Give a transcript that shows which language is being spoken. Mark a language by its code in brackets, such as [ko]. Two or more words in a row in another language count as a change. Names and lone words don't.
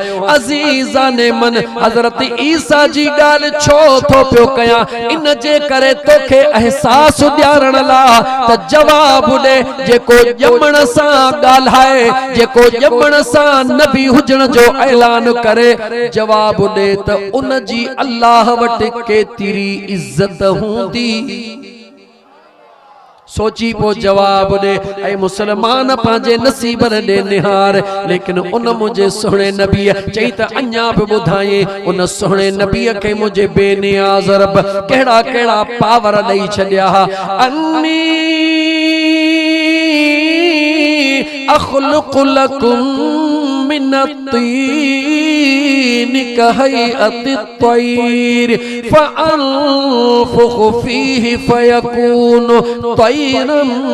[fa] عزیزان من [sd] हज़रत ईसा जी ॻाल्हि छो थो पियो कयां, इन जे करे तोखे अहसास ॾियारण लाइ त जवाब ॾे। जेको ॼमण सां ॻाल्हाए, जेको ॼमण सां नबी हुजण जो ऐलान करे, जवाब ॾे त उन जी अल्लाह वटि केतिरी इज्जत हूंदी। सोची पो जवाब दे। ऐ मुसलमान पंहिंजे नसीबन ॾे निहार, लेकिन उन मुझे सोहणे नबी चई त अञा बि ॿुधाए उन सोहणे नबी खे मुझे बेनियाज़ रब कहिड़ा कहिड़ा पावर ॾेई छॾिया। [ar] أني أخلق لكم من الطين كهيئة الطير فأنفخ فيه فيكون طيرا